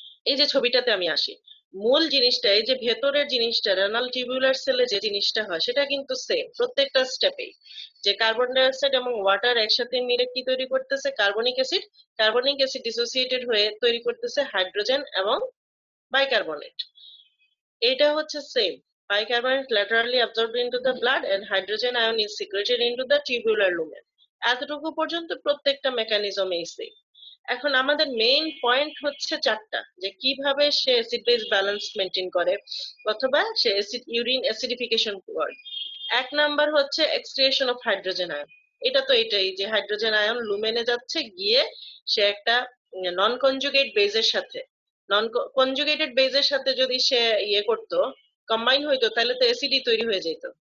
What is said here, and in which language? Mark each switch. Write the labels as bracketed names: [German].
[Bangla] এই যে ছবিটাতে আমি আসি, মূল জিনিসটা এই যে ভেতরের জিনিসটা রেনাল টিউবুলার সেলে যে জিনিসটা হয় সেটা কিন্তু সেম প্রত্যেকটা স্টেপেই, যে কার্বন ডাই অক্সাইড এবং ওয়াটার একসাথে মিলে কি তৈরি করতেছে, carbonic acid. Carbonic acid dissociated হয়ে তৈরি করতেছে হাইড্রোজেন এবং বাইকার্বনেট। এটা হচ্ছে same. [English] Bicarbonate laterally absorbed into the blood and hydrogen ion is secreted into the tubular lumen. [Bangla] এতটুকু পর্যন্ত প্রত্যেকটা মেকানিজমেই সেম। এখন আমাদের মেইন পয়েন্ট হচ্ছে চারটা, যে কিভাবে সে অ্যাসিড বেস ব্যালেন্স মেনটেন করে অথবা সে ইউরিন অ্যাসিডিফিকেশন করে। এক নাম্বার হচ্ছে এক্সক্রিয়েশন অফ হাইড্রোজেন আয়ন। এটা তো এটাই যে হাইড্রোজেন আয়ন লুমেনে যাচ্ছে, গিয়ে সে একটা নন কনজুগেট বেজের সাথে, নন কনজুগেটেড বেজের সাথে যদি সে ইয়ে করতো, কম্বাইন হইতো, তাহলে তো অ্যাসিডই তৈরি হয়ে যেত।